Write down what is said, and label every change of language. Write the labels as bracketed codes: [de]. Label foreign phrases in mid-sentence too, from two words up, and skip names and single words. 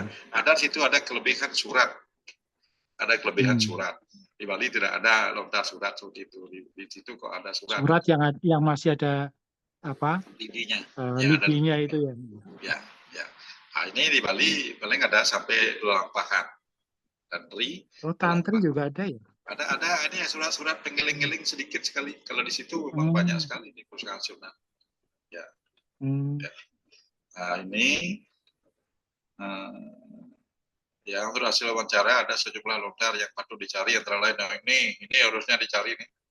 [id] Ada situ ada kelebihan surat. Ada kelebihan surat. Di Bali tidak ada lontar surat seperti itu. Di situ kok ada surat. Surat yang masih ada apa? Lidinya. Lidinya itu ya. Ya. Nah, ini di Bali paling ada sampai Lampahan. Tantri. Oh, tantri juga ada ya? Ada ini surat-surat pengiling-giling sedikit sekali. Kalau di situ memang banyak sekali di Perpustakaan Nasional. Ya. Ya. Nah, ini ya, untuk hasil wawancara ada sejumlah lontar yang patut dicari, antara lain ini harusnya dicari nih.